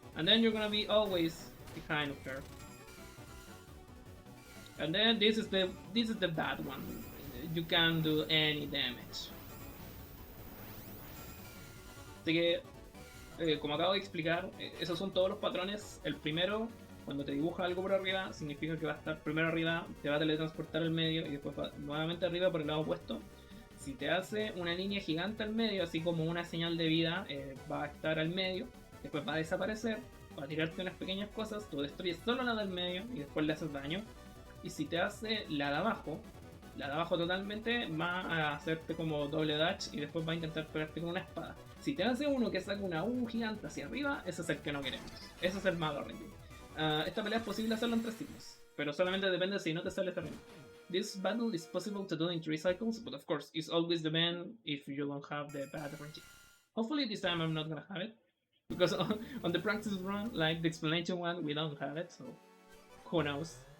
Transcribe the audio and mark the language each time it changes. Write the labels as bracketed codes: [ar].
[en] And then you're gonna be always behind of her. And then this is the bad one. You can't do any damage. [es] Así que, como acabo de explicar, esos son todos los patrones. El primero, cuando te dibuja algo por arriba, significa que va a estar primero arriba, te va a teletransportar al medio y después va nuevamente arriba por el lado opuesto. Si te hace una línea gigante al medio, así como una señal de vida, va a estar al medio, después va a desaparecer, va a tirarte unas pequeñas cosas, tú destruyes solo la del medio y después le haces daño. Y si te hace la de abajo totalmente, va a hacerte como doble dash y después va a intentar pegarte con una espada. Si te hace uno que saca una U gigante hacia arriba, ese es el que no queremos. Ese es el mago RNG. Esta pelea es posible hacerlo en 3 ciclos, pero solamente depende si no te sale esta [en] this battle is possible to do in 3 cycles, but of course, it's always the ban if you don't have the bad RNG. Hopefully this time I'm not gonna have it, because on the practice run, like the explanation one, we don't have it, so who knows.